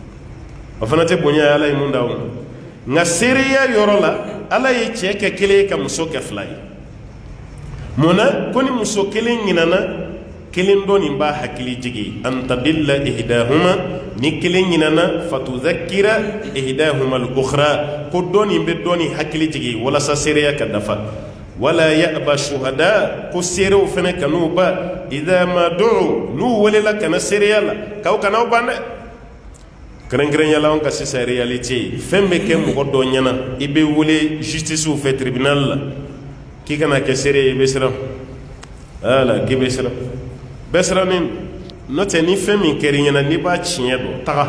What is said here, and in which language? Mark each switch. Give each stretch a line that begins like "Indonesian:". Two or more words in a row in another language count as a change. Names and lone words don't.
Bambara: o fana tɛ bonya ye ala ye mun d'aw ma nka seereya yɔrɔ la ala ye cɛ kɛ kelen ye ka muso kɛ fila ye munna ko ni muso kelen ɲinana kelen dɔ nin b'a hakili jigi
Arabic: أن تضل إحداهما
Bambara: ni kelen ɲinana
Arabic: فتذكر إحداهما الأخرى
Bambara: ko dɔ nin bɛ dɔ nin hakili jigi walasa seereya ka dafa
Arabic: ولا يأب الشهداء
Bambara: ko seerew fana kan'u ba
Arabic: إذا ما دعوا
Bambara: n'u welela kana seereya la k'aw kana'w ban dɛ kɛrɛnkɛrɛnya la anw ka sisan réalité fɛn bɛ kɛ mɔgɔ dɔ ɲɛna i bɛ wele justice fɛ tribunal la k'i kana kɛ seere ye i bɛ siran voilà k'i bɛ siran bɛɛ sirannen n'o tɛ ni fɛn min kɛra i ɲɛna n'i b'a tiɲɛ dɔn